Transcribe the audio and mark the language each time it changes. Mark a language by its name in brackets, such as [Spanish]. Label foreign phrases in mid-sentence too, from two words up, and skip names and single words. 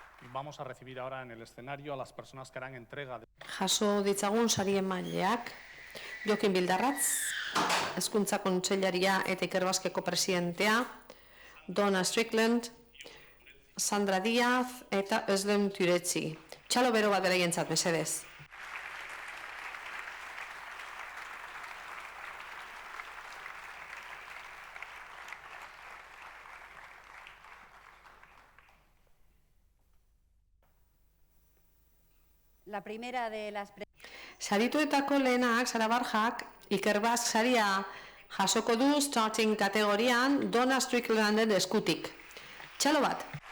[Spanish] Vamos a recibir ahora en el escenario a las personas que harán entrega de... [Basque] Jaso ditzagun sari emaileak, Jokin Bildarratz, Hezkuntza Kontseilaria eta Ikerbasqueko presidentea, Donna Strickland, Sandra Díaz eta Özlem Türetzi. Txalo bero bat beraientzat, mesedez. [Spanish] La primera de las... [Basque] Sarituetako lehenak, Sara Barjak, Ikerbasque saria jasoko du starting kategorian Donna Stricklanden eskutik. Txalo bat.